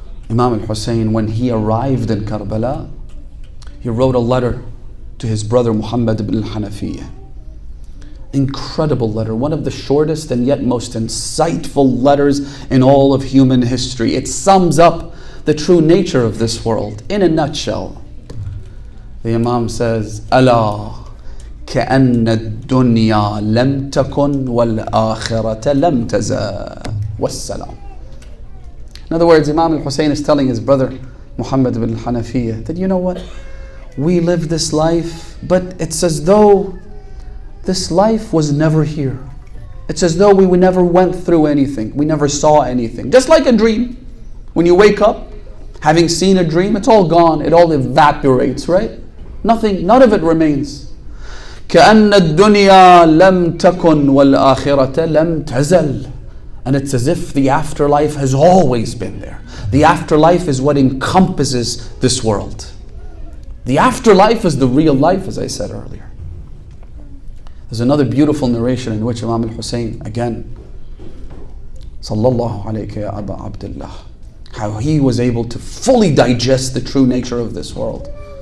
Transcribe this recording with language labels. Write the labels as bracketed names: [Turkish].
[English] Imam al-Hussein, when he arrived in Karbala, he wrote a letter to his brother Muhammad ibn al-Hanafiyyah. Incredible letter, one of the shortest and yet most insightful letters in all of human history. It sums up the true nature of this world in a nutshell. The Imam says, [Arabic] "Ala كأن الدنيا لم تكن والآخرة لم تزال والسلام." [English] In other words, Imam al-Hussein is telling his brother Muhammad ibn al-Hanafiyyah that, you know what? We live this life But it's as though this life was never here. It's as though we never went through anything. We never saw anything. Just like a dream. When you wake up, having seen a dream, it's all gone. It all evaporates, right? Nothing, none of it remains. [Arabic] كأن الدنيا لم تكن والآخرة لم تزل. [English] And it's as if the afterlife has always been there. The afterlife is what encompasses this world. The afterlife is the real life, as I said earlier. There's another beautiful narration in which Imam al-Hussein, again, [Arabic] Sallallahu alayka ya Aba Abdullah, [English] how he was able to fully digest the true nature of this world.